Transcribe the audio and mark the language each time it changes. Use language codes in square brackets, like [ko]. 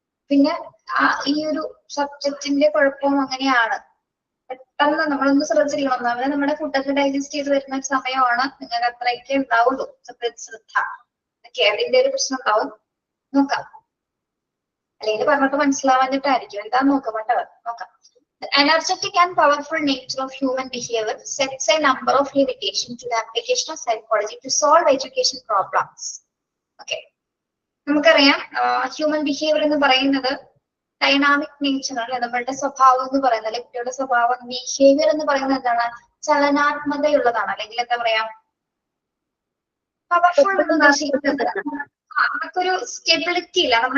[ml] പിന്നെ ഈ ഒരു സബ്ജക്റ്റിന്റെ കുഴപ്പവും അങ്ങനെയാണ്. പെട്ടെന്ന് നമ്മളൊന്ന് ശ്രദ്ധിക്കണം. ഒന്നാമത് നമ്മുടെ ഫുഡൊക്കെ ഡൈജസ്റ്റ് ചെയ്ത് വരുന്ന സമയമാണ്. നിങ്ങൾക്ക് അത്രയൊക്കെ ഉണ്ടാവുള്ളൂ. ശ്രദ്ധ ഓക്കെ, അതിന്റെ ഒരു പ്രശ്നം ഉണ്ടാവും. നോക്കാം, അല്ലെങ്കിൽ പറഞ്ഞിട്ട് മനസ്സിലാവാഞ്ഞിട്ടായിരിക്കും. എന്താന്ന് നോക്കാം കേട്ടോ. നോക്കാം. [en] Energetic and powerful nature of human behavior sets a number of limitations to the application of psychology to solve education problems. [ml] Okay, നമുക്കറിയാം ഹ്യൂമൻ ബിഹേവിയർ എന്ന് പറയുന്നത് ഡൈനാമിക് നേച്ചർ ആണ്. നമ്മളുടെ സ്വഭാവം എന്ന് പറയുന്നത്, കുട്ടിയുടെ സ്വഭാവം, ബിഹേവിയർ എന്ന് പറയുന്നത് എന്താണ്? ചലനാത്മകതയുള്ളതാണ്. അല്ലെങ്കിൽ എന്താ പറയാ, പവർഫുൾ എന്ന് ഉദ്ദേശിക്കുന്നത് നമുക്കൊരു സ്റ്റെബിലിറ്റി ഇല്ല.